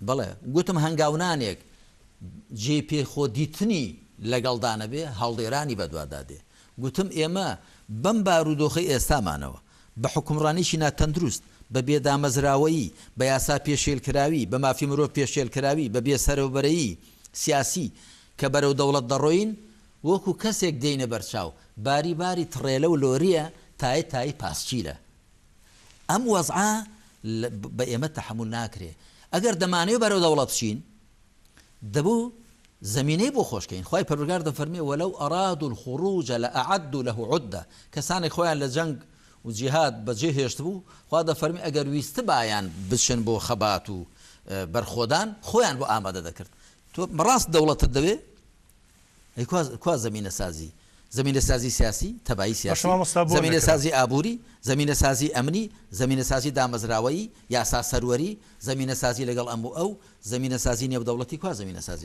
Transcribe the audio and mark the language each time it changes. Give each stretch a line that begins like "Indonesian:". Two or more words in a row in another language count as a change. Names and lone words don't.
Central Kurdish: بەڵێ گوتم هەنگاونانێک جێ پێ خۆ دیتنی لەگەڵدانە بێ هەڵدێرانی بەدوادادێ گوتم ئێمە بەم بارودۆخی ئێستامانەوە بە حکومڕانیشی ناتەندروست بە بێدامەزراوەیی بە یاسا پێشێلکراوی بە مافی مرۆڤ پێشێلکراوی بە بێسەرەوبەرەیی سیاسی کە بەرەو دەوڵەت دەڕۆین وەکو کەسێک دێینە بەرچاو باری باری تڕێلە و لۆریە تایی پاسچیلە ئەم وەزعە بە ئێمە تەحمل ناکرێ ئەگەر دەمانەوێت بەرەو دەوڵەت بچین دەبوو زمینەی بۆ خۆشکەین خی پەروەردگار دەفەرمێ
Arabic: وەلەو ئەرادوا الخروج لأعدوا له عدة
Central Kurdish: کەسانێک خۆیان لە جەنگ و جیهاد بەجێ هێشت بوو خوا دەفەرمێ ئەگەر ویستە بایان بچن بۆ خەبات و بەرخۆدان خۆیان بۆ ئامادە دەکرد تۆ بەڕاست دەوڵەتت دەوێ کوا زمینە سازی زمینە سازی سیاسی تەبایی سیاسی زمینە سازی ئابووری زمینە سازی ئەمنی زمینە سازی دامەزراوەیی یاسا سەروەری زمینە سازی لەگەڵ ئەم و ئەو زمینە سازی نێودەوڵەتی کوا زمینە سازی